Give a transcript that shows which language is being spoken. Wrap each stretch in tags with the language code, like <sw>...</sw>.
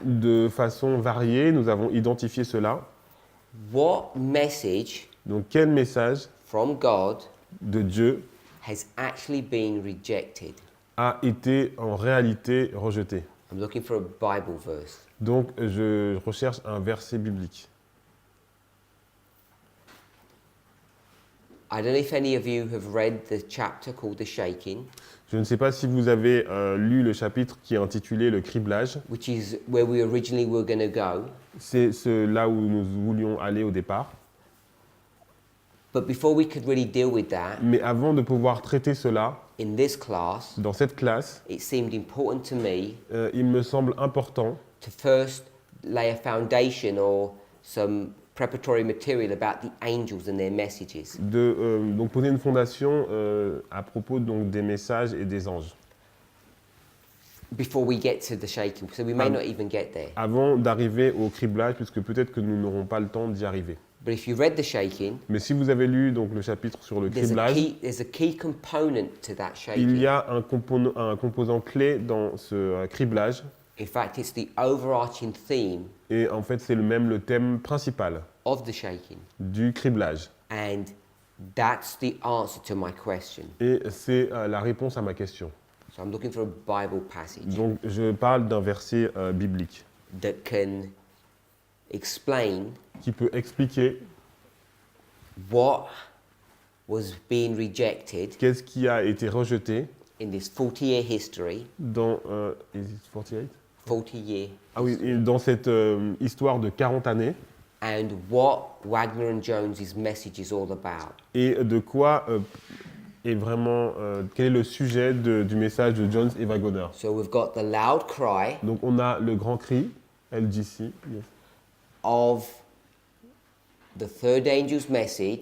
<fr>de façon variée, nous avons identifié cela.</fr> <en>What message</en> <fr>Donc quel message</fr> <en>from God</en> <fr>de Dieu</fr> <en>has actually been rejected?</en> <fr>a été en réalité rejeté?</fr> <en>I'm looking for a Bible verse.</en> <fr>Donc je recherche un verset biblique.</fr> <en>I don't know if any of you have read the chapter called The Shaking,</en> <fr>Je ne sais pas si vous avez lu le chapitre qui est intitulé Le criblage.</fr> <en>which is where we originally were going to go.</en> <fr>C'est là où nous voulions aller au départ.</fr> <en>But before we could really deal with that,</en> <fr>Mais avant de pouvoir traiter cela,</fr> <en>in this class,</en> <fr>dans cette classe,</fr> <en>it seemed important to me</en> <fr>il me semble important</fr> <en>to first lay a foundation or some preparatory material about the angels and their messages.</en> <fr>de donc poser une fondation à propos donc, des messages et des anges.</fr> <en>Before we get to the shaking, so we may not even get there.</en> <fr>Avant d'arriver au criblage, puisque peut-être que nous n'aurons pas le temps d'y arriver.</fr> <en>But if you read the shaking,</en> <fr>Mais si vous avez lu donc, le chapitre sur le</fr> <en>there's</en> <fr>criblage,</fr> <en>a key component to that</en> <fr>il</fr> <en>shaking.</en> <fr>y a un composant clé dans ce criblage.</fr> <en>In fact, it's the overarching theme</en> <fr>Et en fait, c'est le thème principal</fr> <en>of the shaking.</en> <fr>du criblage.</fr> <en>And that's the answer to my question.</en> <fr>Et c'est la réponse à ma question.</fr> <en>So I'm looking for a Bible passage</en> <fr>Donc, je parle d'un verset biblique</fr> <en>that can explain</en> <fr>qui peut expliquer</fr> <en>what was being rejected</en> <fr>qu'est-ce qui a été rejeté</fr> <en>in this 40-year history,</en> <fr>dans...</fr> <en>is it 48? 40-year,</en> <fr>Ah oui, et dans cette histoire de 40 années,</fr> <en>and what Wagner and Jones's message is all about.</en> <fr>et de quoi est vraiment... quel est le sujet du message de Jones et Wagner.</fr> <en>So we've got the loud cry</en> <fr>Donc, on a le grand cri, LGC,</fr> <en>yes, of the third angel's message,</en>